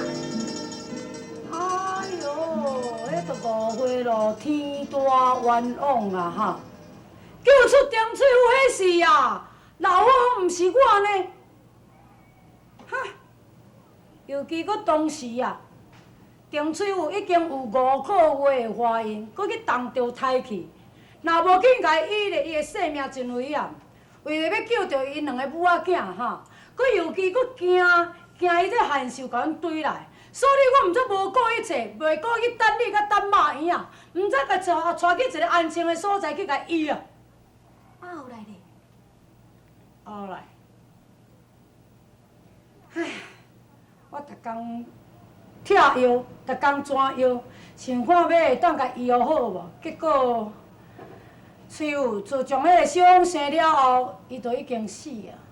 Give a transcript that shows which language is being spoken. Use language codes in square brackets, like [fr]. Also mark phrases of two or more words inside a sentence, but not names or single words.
[nan] 哎哟，迄都误会咯，天大冤枉啊哈！救出张翠玉迄事啊，老好毋是我呢。哈，尤其搁当时啊，张翠玉已经有5个月的怀孕，搁去动着胎气，若无紧甲伊咧，伊的性命真危险。为了要救着因2个母仔囝哈，搁尤其搁惊伊这韩秀甲阮追来，所以我毋则无顾一切，袂顾去等你甲等马院啊，毋则甲带去一个安静的所在去甲医啊。啊，后来呢？后来，唉，我逐工拆药，逐工转药，想看要会当甲医疗好无？结果，翠玉自从迄个小凤生了后，伊就已经死啊。